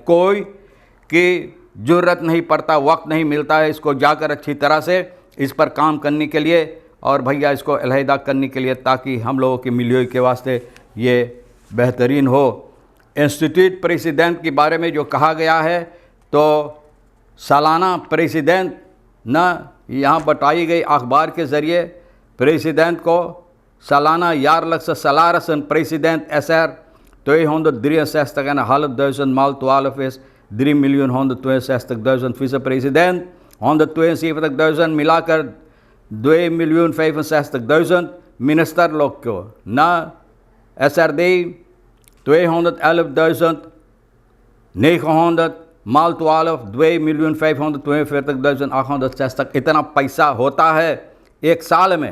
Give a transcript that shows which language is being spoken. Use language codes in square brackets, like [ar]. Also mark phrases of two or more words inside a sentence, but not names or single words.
[hns] कोई की ज़रूरत नहीं पड़ता, वक्त नहीं मिलता है इसको जाकर अच्छी तरह से इस पर काम करने के लिए और भैया इसको अलहदा करने के लिए, ताकि हम लोगों की मिलियोई के वास्ते ये बेहतरीन हो। इंस्टीट्यूट प्रेसिडेंट के बारे में जो कहा गया है, तो सालाना प्रेसिडेंट ना यहाँ बताई गई अखबार के ज़रिए प्रेसिडेंट को सालाना [nl] jaarlijkse salarissen president SR [hns] 263.500 [nl] maal 12 is 3.162.000 vicepresident [hns] 172.000 मिलाकर 2.65.000 मिनिस्टर लोग को ना SRD 211.900 माल 12 2.542.860 इतना पैसा होता है एक साल में।